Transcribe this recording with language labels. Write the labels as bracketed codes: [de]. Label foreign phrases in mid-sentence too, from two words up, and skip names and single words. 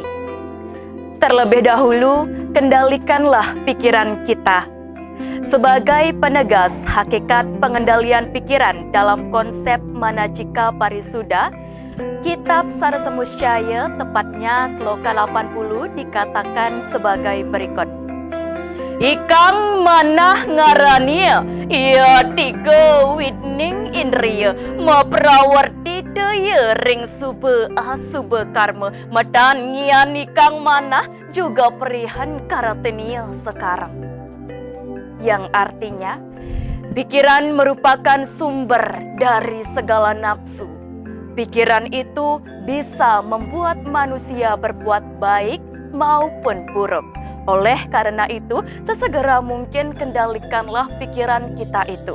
[id] Terlebih dahulu, kendalikanlah pikiran kita. Sebagai penegas hakikat pengendalian pikiran dalam konsep manacika parisuddha, kitab Sarasamuscaya, tepatnya sloka 80, dikatakan sebagai berikut. [kaw] Ikang manah ngarania, ia 3 widning indriya, maprawarti daya ring sube asube karma, madangian ikang manah juga perihan karatenia sekarang. [id] Yang artinya, pikiran merupakan sumber dari segala nafsu. Pikiran itu bisa membuat manusia berbuat baik maupun buruk. Oleh karena itu, sesegera mungkin kendalikanlah pikiran kita itu.